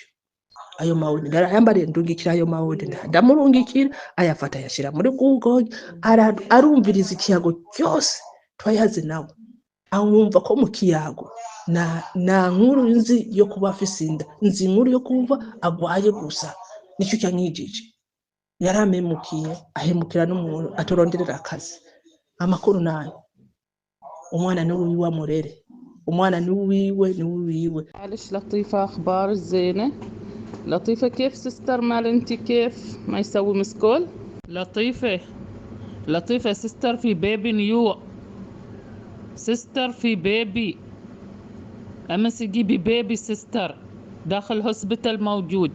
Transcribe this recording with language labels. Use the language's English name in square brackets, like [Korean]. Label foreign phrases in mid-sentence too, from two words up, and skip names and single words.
[Rundi] Ayo ma audio ndarayambariye ndungikira ayo ma audio, ndamurungikira ayafata yashira muri Google, arumviriza ikiyago cyose twayaze nawe, awumva ko mu kiyago na nkuru nzi yo kuba afise inda, nzi inkuru yo kumva agwaye gusa. Nico cyankijije. Yaramemukiye ahemukira n'umuntu atoronderera akazi. Amakuru nayo umwana ni wiwe amurere, umwana ni wiwe. [Arabic] معلش لطيفة، أخبار زينة؟ لطيفة كيف سيستر؟ مال انتي كيف ما يسوي مسكول؟ لطيفة سيستر في [English] بيبي نيو، [Arabic] سيستر في بيبي أمس جيبي [English] بيبي سيستر [Arabic] داخل هوسبيتال موجود.